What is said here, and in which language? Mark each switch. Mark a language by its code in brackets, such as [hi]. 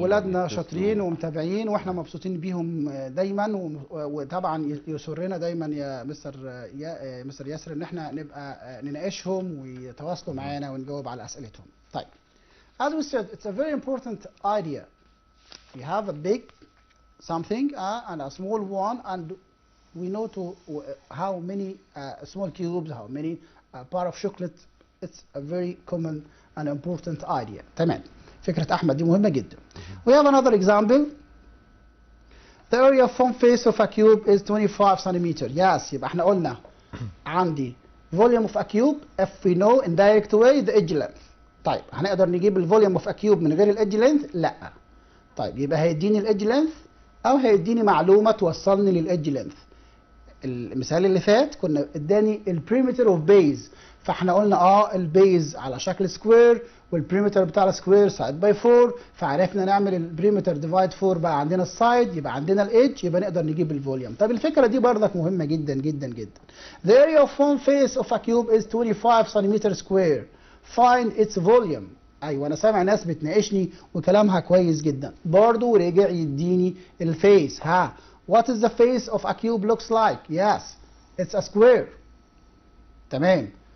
[ar] ولادنا شاطرين ومتابعين واحنا مبسوطين بيهم دايما وطبعا يسرنا دايما يا مستر ياسر ان احنا نبقى نناقشهم ويتواصلوا معانا ونجاوب على اسئلتهم. طيب [en] as we said it's a very important idea we have a big something and a small one, and we know how many small cubes, how many bar of chocolate. It's a very common and important idea. [ar] تمام. فكرة أحمد دي مهمة جدا. [en] We have another example. The area of front face of a cube is 25 centimeter. Yes, [ar] يبقى احنا قلنا عندي [en] volume of a cube if we know in direct way the edge length. [ar] طيب هنقدر نجيب الفوليوم of a cube من غير الإدج length؟ لا. طيب يبقى هيديني الإدج length أو هيديني معلومة توصلني للإدج length. المثال اللي فات كنا اداني البريمتر اوف بيز، فاحنا قلنا البيز على شكل سكوير والبريمتر بتاع السكوير سايد باي 4، فعرفنا نعمل البريمتر ديفايد 4 بقى عندنا السايد، يبقى عندنا الايدج، يبقى نقدر نجيب الفوليوم. طب الفكره دي برضك مهمه جدا جدا جدا. [en] The area of one face of a cube is 25 centimeter square. Find its volume. [ar] ايوه انا سامع ناس بتناقشني وكلامها كويس جدا، برضه رجع يديني الفيس. [en] What is the face of a cube looks like? Yes, it's a square. تمام.